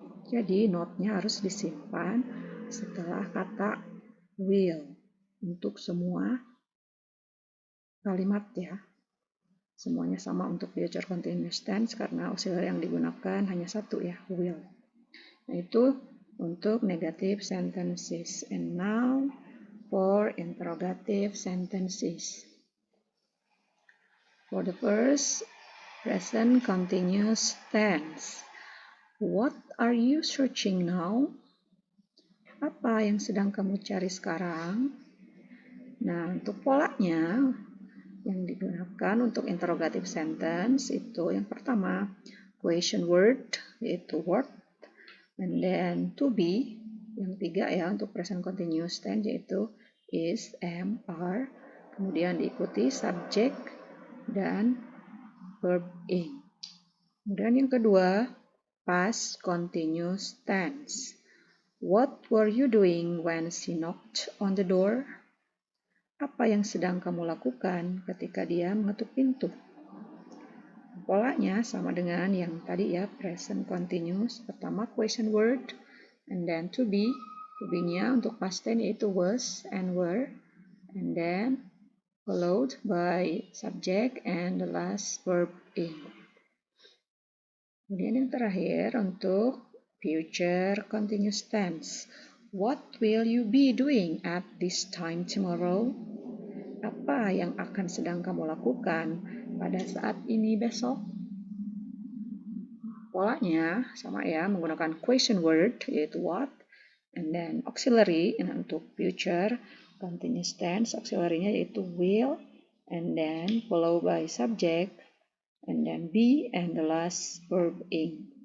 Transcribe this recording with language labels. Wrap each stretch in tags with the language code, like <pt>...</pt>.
<id>Jadi, not-nya harus disimpan setelah kata will untuk semua kalimat ya. Semuanya sama untuk future continuous tense karena auxiliary yang digunakan hanya satu ya, will. Nah, itu untuk negative sentences.</id> <en>And now for interrogative sentences. For the first, present continuous tense. What are you searching now?</en> <id>Apa yang sedang kamu cari sekarang? Nah, untuk polanya yang digunakan untuk interrogative sentence itu yang pertama, question word, yaitu what, and then to be, yang tiga ya untuk present continuous tense yaitu is, am, are, kemudian diikuti subject dan verb ing. Kemudian yang kedua, past continuous tense.</id> <en>What were you doing when she knocked on the door?</en> <id>Apa yang sedang kamu lakukan ketika dia mengetuk pintu? Polanya sama dengan yang tadi ya, present continuous.</id> <en>Pertama question word, and then to be.</en> <id>To be-nya untuk past tense yaitu</id> <en>was and were, and then followed by subject and the last verb in.</en> <id>Kemudian yang terakhir untuk future continuous tense.</id> <en>What will you be doing at this time tomorrow?</en> <id>Apa yang akan sedang kamu lakukan pada saat ini besok? Polanya sama ya, menggunakan</id> <en>question word yaitu what, and then auxiliary untuk future continuous tense, auxiliary-nya yaitu will, and then followed by subject, and then be, and the last verb in.</en>